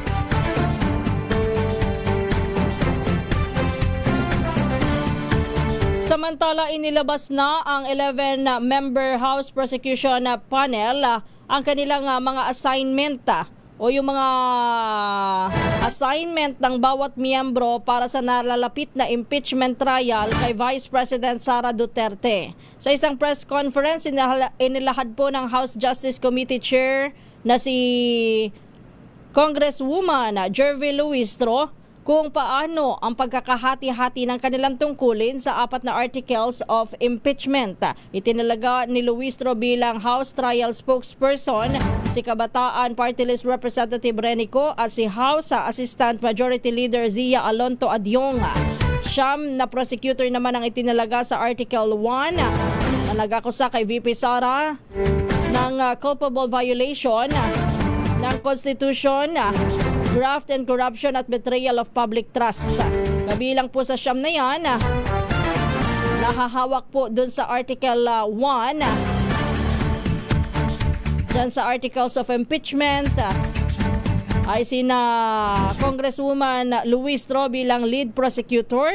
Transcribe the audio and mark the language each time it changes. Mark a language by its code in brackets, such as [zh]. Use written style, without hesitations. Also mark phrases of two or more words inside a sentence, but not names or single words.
[tl] Samantala, inilabas na ang 11-member House Prosecution Panel ang kanilang mga assignment o yung mga assignment ng bawat miyembro para sa nalalapit na [en] impeachment trial [tl] kay Vice President Sara Duterte. Sa isang [en] press conference, [tl] inilahad po ng House Justice Committee Chair na si Congresswoman Jervy Luistro kung paano ang pagkakahati-hati ng kanilang tungkulin sa 4 na [en] articles of impeachment. [tl] Itinalaga ni Luistro bilang House Trial Spokesperson si Kabataan Party List Representative Renico at si House Assistant Majority Leader Zia Alonto Adyong. Siyam na prosecutor naman ang itinalaga sa Article 1 na nag-akusa kay VP Sara ng [en] culpable violation [tl] ng Constitution, [en] graft and corruption [tl] at [en] betrayal of public trust. [tl] Kabilang po sa siyam na yan, nahahawak po dun sa Article 1, dyan sa Articles of Impeachment, ay sina Congresswoman Luistro bilang [en] lead prosecutor.